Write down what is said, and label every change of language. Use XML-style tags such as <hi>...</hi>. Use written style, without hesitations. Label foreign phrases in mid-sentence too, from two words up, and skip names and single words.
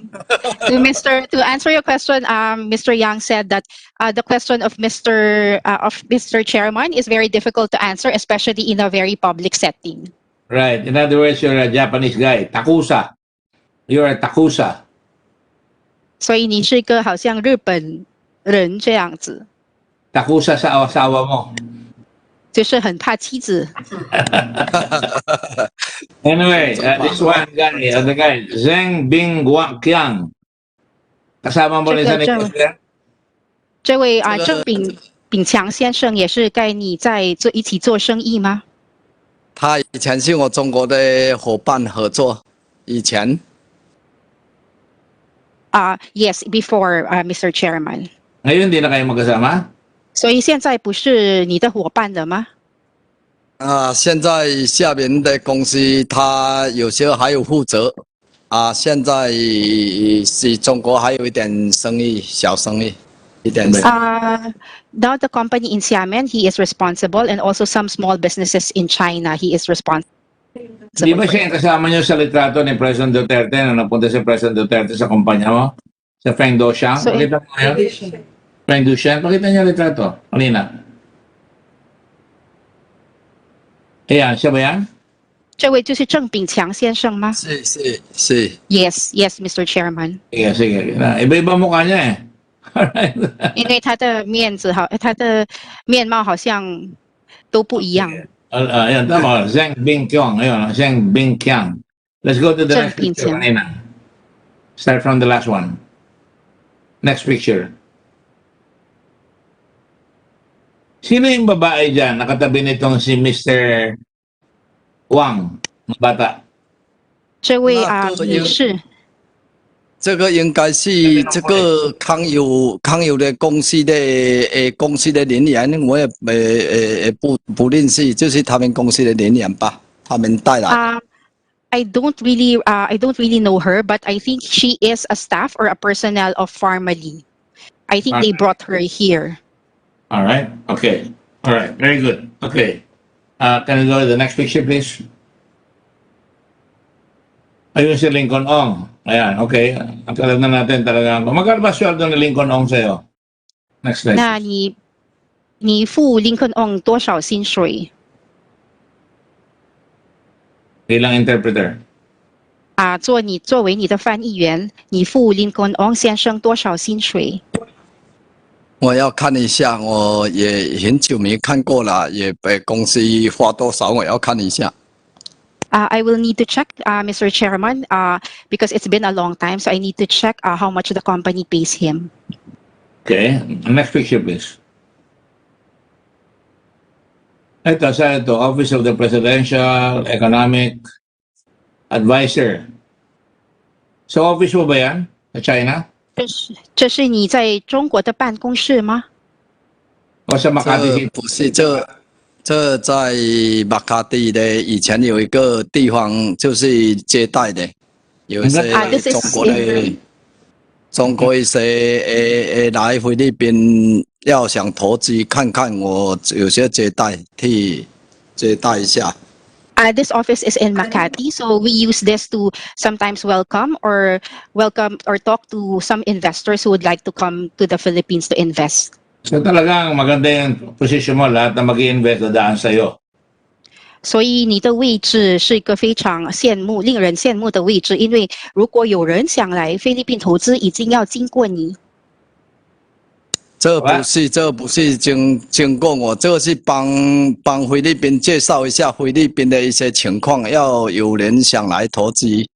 <en>To answer your question, Mr. Yang said that the question of Mr. Chairman is very difficult to answer, especially in a very public setting. Right. In other words, you're a Japanese guy. Takusa. You're a takusa.</en> <zh>所以你是个好像日本人这样子。</zh> <tl>Takusa sa asawa mo.</tl> <zh>就是很怕妻子。</zh> <en>Anyway, this one guy, the guy, Zheng Bing Qiang.</en> <tl>Kasama mo rin sa negosyo?</tl> <zh>这位郑炳强先生也是跟你在一起做生意吗？他以前是我中国的伙伴合作，以前。</zh> <en>Yes, before, Mr. Chairman.</en> <tl>Ngayon, di na kayo magkasama?</tl> <zh>所以现在不是你的伙伴了吗？现在下面的公司他有时候还有负责，现在是中国还有一点生意，小生意，一点。</zh> <en>Now the company in Xiamen, he is responsible, and also some small businesses in China, he is responsible.</en> <tl>Di ba siya yung kasama niyo sa litrato ni President Duterte na napunta si President Duterte sa kumpanya mo? Sa Feng Doxiang? Pakita mo yun? Feng Doxiang? Pakita niyo litrato. Kanina. Ayan, siya ba yan?</tl> <zh>这位就是郑炳强先生吗？是。</zh> <en>Yes, Mr. Chairman.</en> <tl>Sige. Iba-iba mukha niya eh.</tl> <zh>因为他的面貌好像都不一样。</zh> <tl>Ayan, tama. Zheng Bing Qiang. Ayun, Zheng Bing Qiang.</tl> <en>Let's go to the next picture kanina. Start from the last one. Next picture.</en> <tl>Sino yung babae dyan? Nakatabi nitong si Mr. Wang, bata.</tl> <zh>这位女士。这个应该是这个康友的公司的人员，我也不认识，就是他们公司的人员吧，他们带来。</zh> <en>I don't really know her, but I think she is a staff or a personnel of Pharmaly. I think they brought her here. All right. Okay. All right. Very good. Okay. Can we go to the next picture, please?</en> <tl>Ayun si Lincoln Ong. Ayan, okay. Alam na natin talaga. Magkano ba sweldo ni Lincoln Ong sa'yo?</tl> <en>Next slide.</en> <zh>那你付 Lincoln Ong 多少薪水</zh> <tl>Bilang interpreter.</tl> <zh>作为你的翻译员，你付 Lincoln Ong 先生多少薪水？我要看一下，我也很久没看过了，也被公司花多少，我要看一下。</zh> <en>I will need to check, Mr. Chairman, because it's been a long time, so I need to check how much the company pays him. Okay. Next picture, please.</en> <tl>Ito, sa ito,</tl> <en>Office of the Presidential Economic Advisor.</en> <tl>Sa office mo ba yan? Sa China?</tl> <zh>这是你在中国的办公室吗？</zh> <tl>O sa</tl> <zh>这</zh> <tl>Makati?</tl> <zh>不是这在马卡蒂的以前有一个地方就是接待的，有一些</zh> <en>this is</en> <zh>中国一些来菲律宾要想投资看看，我有些接待替接待一下。</zh> <en>This office is in Makati, so we use this to sometimes welcome or talk to some investors who would like to come to the Philippines to invest.</en> <tl>So talagang maganda yung position mo, lahat na mag-i-invest dadaan sa'yo.</tl> <zh>所以你的位置是一个非常令人羡慕的位置，因为如果有人想来菲律宾投资，已经要经过你。这不是经过我，这个是帮菲律宾介绍一下菲律宾的一些情况，要有人想来投资。</zh>